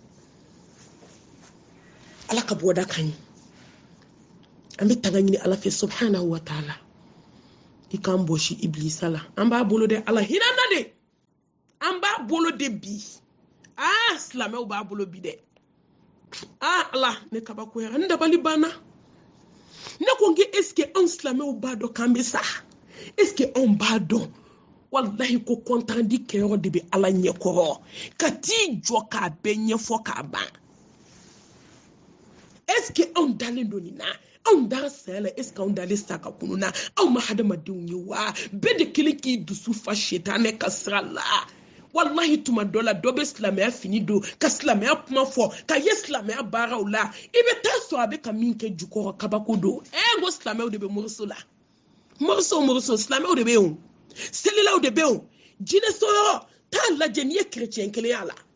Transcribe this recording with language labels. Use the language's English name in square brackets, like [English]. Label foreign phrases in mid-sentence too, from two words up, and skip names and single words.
[Bambara] ala ka bɔda kan ye an bɛ tanga ɲini ala fɛ [Arabic] سبحانه وتعالى [Bambara] i k'an bɔsi iblisa la an b'a bolo de ala hinɛ na de an b'a bolo de bi silamɛw b'a bolo bi dɛ ala ne kabakoyara n dabali banna ne ko n [French] est ce que [Bambara] anw silamɛw b'a dɔn k'an bɛ sa [French] est ce que [Bambara] anw b'a dɔn wallahi ko kɔntandi kɛyɔrɔ de bɛ ala ɲɛkɔrɔ ka t'i jɔ k'a bɛɛ ɲɛfɔ k'a ban [French] est ce que [Bambara] anw dalen don nin na anw dara saya la [French] est ce que [Bambara] anw dalen saka kunu na anw ma hadamadenw ye wa bɛɛ de kelen k'i dusu fa shetanɛ ka sira la wallahi tuma dɔ la dɔ bɛ silamɛya fini don ka silamɛya kuma fɔ ka ye silamɛya baaraw la i bɛ taa sɔrɔ a bɛ ka min kɛ jukɔrɔ kabako don ko silamɛw de bɛ moriso la moriso silamɛw de bɛ yen selilaw de bɛ yen jinɛ sɔrɔ t'a lajɛ n'i ye kerecɛn kelen y'a la